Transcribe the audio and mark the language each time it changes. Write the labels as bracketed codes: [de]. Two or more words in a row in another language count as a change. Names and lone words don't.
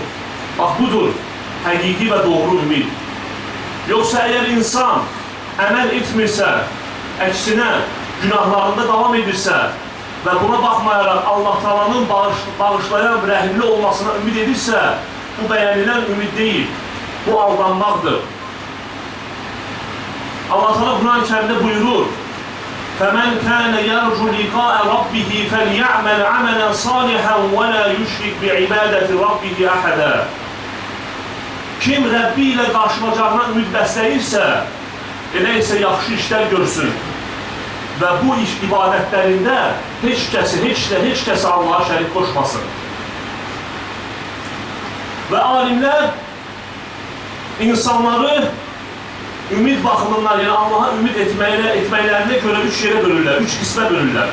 [az] Bax, budur həqiqi və doğru ümid. Yoxsa əgər insan əməl etmirsə, əksinə günahlarında davam edirsə və buna baxmayaraq Allah Taala'nın bağışlayan, rəhimli olmasına ümid edirsə, bu bəyənilən ümid deyil, bu aldanmaqdır. Allah Teala Quran-ı Kərimdə buyurur: [ar] فَمَنْ كَانَ يَرْجُ لِقَاءَ رَبِّهِ فَلْيَعْمَلْ عَمَلًا صَالِحًا وَلَا يُشْرِكْ بِعِبَادَةِ رَبِّهِ أَحَدًا. [az] Kim Rəbbi ilə qarşılayacağına ümid bəsləyirsə, elə isə yaxşı işlər görsün və bu iş ibadətlərində heç kəsi Allaha şərik qoşmasın. Və alimlər insanları ümid baxımından, yəni Allaha ümid etməklərinə görə üç yerə bölürlər, üç qismə bölürlər.